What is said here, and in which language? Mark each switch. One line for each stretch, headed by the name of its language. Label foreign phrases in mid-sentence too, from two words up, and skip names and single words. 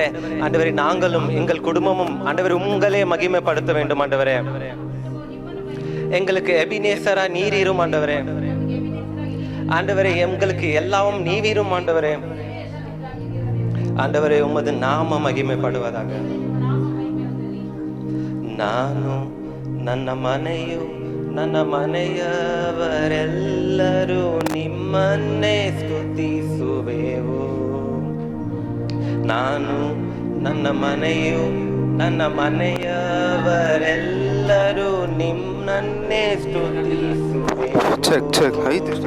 Tamil: ஆண்டவரே, நாங்களும் எங்கள் குடும்பமும் ஆண்டவரே உங்களே மகிமைப்படுத்த வேண்டும் ஆண்டவரே. எங்களுக்கு எபினேசரா நீரீரும் ஆண்டவரே. ஆண்டவரே, எங்களுக்கு எல்லாவும் நீவீரும் ஆண்டவரே. ஆண்டவரே, உமது நாம மகிமைப்படுவதாக.
Kannada: ನಾನು ನನ್ನ ಮನೆಯವರೆಲ್ಲರೂ ನಿಮ್ಮನ್ನೇ ಸ್ತುತಿಸುವೆವು. ನಾನು ನನ್ನ ಮನೆಯವರೆಲ್ಲರೂ ನಿಮ್ಮನ್ನೇ ಸ್ತುತಿಸುವೆವು.